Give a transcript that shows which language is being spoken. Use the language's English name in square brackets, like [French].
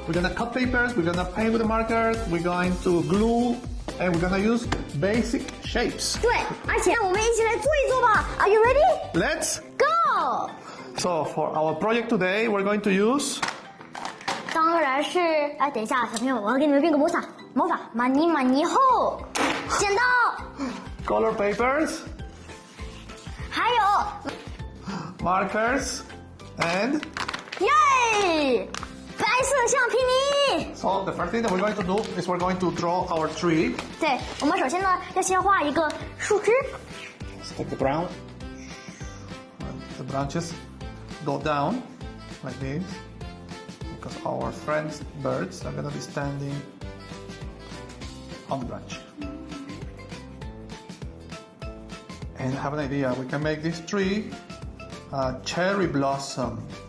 [English] We're gonna cut papers, we're gonna paint with the markers, we're going to glue, and we're gonna use basic shapes. [Chinese] 对，而且让我们一起来做一做吧。 [English] Are you ready? Let's Go! So for our project today, we're going to use [Chinese] 当然是，哎，等一下，小朋友，我要给你们变个魔法，马尼后，剪刀， [English] color papers, [Chinese] 还有 [English] markers, and [Chinese] 耶，白色橡皮泥。 [English] so the first thing that we're going to do is we're going to draw our tree. [Chinese] 对，我们首先呢要先画一个树枝。 [English] Let's take the ground. The branches go down like this because our friends birds are gonna be standing on the branch. And I have an idea, we can make this tree a cherry blossom.